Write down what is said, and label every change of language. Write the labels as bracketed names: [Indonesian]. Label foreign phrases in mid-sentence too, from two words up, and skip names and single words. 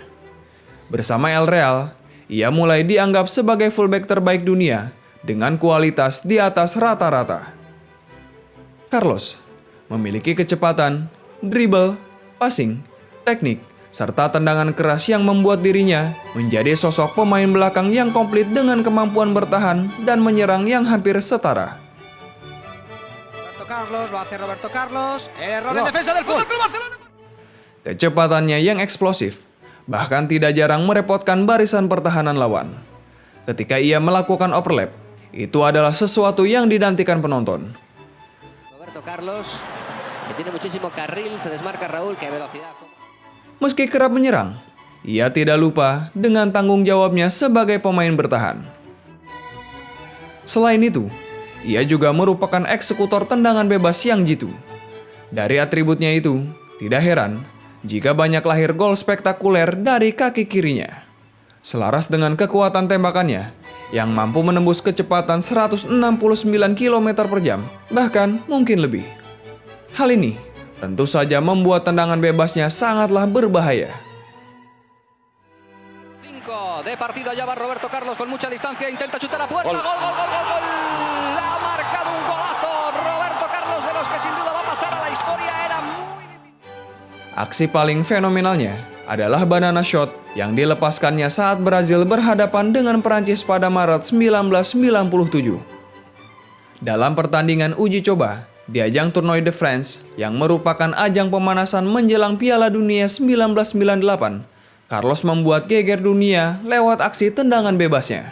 [Indonesian] Bersama El Real, ia mulai dianggap sebagai fullback terbaik dunia dengan kualitas di atas rata-rata. Carlos memiliki kecepatan, dribble, passing, teknik, serta tendangan keras yang membuat dirinya menjadi sosok pemain belakang yang komplit dengan kemampuan bertahan dan menyerang yang hampir setara. [Spanish] Roberto Carlos, lo hace Roberto Carlos. Error en defensa del Fútbol Club Barcelona. [Indonesian] Kecepatannya yang eksplosif bahkan tidak jarang merepotkan barisan pertahanan lawan. Ketika ia melakukan overlap, itu adalah sesuatu yang dinantikan penonton. [Spanish] Roberto Carlos, que tiene muchísimo carril, se desmarca Raúl, que velocidad. [Indonesian] Meski kerap menyerang, ia tidak lupa dengan tanggung jawabnya sebagai pemain bertahan. Selain itu, ia juga merupakan eksekutor tendangan bebas yang jitu. Dari atributnya itu, tidak heran jika banyak lahir gol spektakuler dari kaki kirinya. Selaras dengan kekuatan tembakannya, yang mampu menembus kecepatan 169 km per jam, bahkan mungkin lebih. Hal ini tentu saja membuat tendangan bebasnya sangatlah berbahaya. [Spanish] 5 de partido, allá va Roberto Carlos con mucha distancia, intenta chutar a puerta, gol, gol, gol, gol, gol. Ha marcado un golazo Roberto Carlos, de los que sin duda va a pasar a la historia, era muy difícil. [Indonesian] Aksi paling fenomenalnya adalah [English] banana shot [Indonesian] yang dilepaskannya saat Brazil berhadapan dengan Prancis pada Maret 1997. Dalam pertandingan uji coba di ajang Tournoi de France yang merupakan ajang pemanasan menjelang Piala Dunia 1998, Carlos membuat geger dunia lewat aksi tendangan bebasnya.